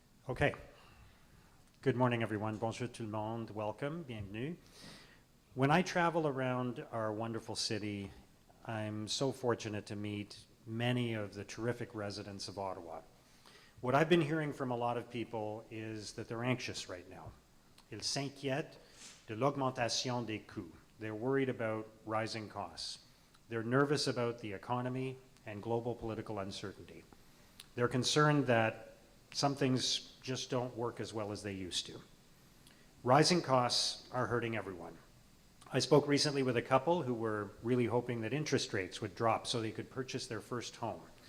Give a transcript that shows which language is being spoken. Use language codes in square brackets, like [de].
[en] Okay. Good morning, everyone. [fr] Bonjour tout le monde. [en] Welcome. [fr] Bienvenue. [en] When I travel around our wonderful city, I'm so fortunate to meet many of the terrific residents of Ottawa. What I've been hearing from a lot of people is that they're anxious right now. [fr] Ils s'inquiètent de l'augmentation des coûts. [en] They're worried about rising costs. They're nervous about the economy and global political uncertainty. They're concerned that some things just don't work as well as they used to. Rising costs are hurting everyone. I spoke recently with a couple who were really hoping that interest rates would drop so they could purchase their first home.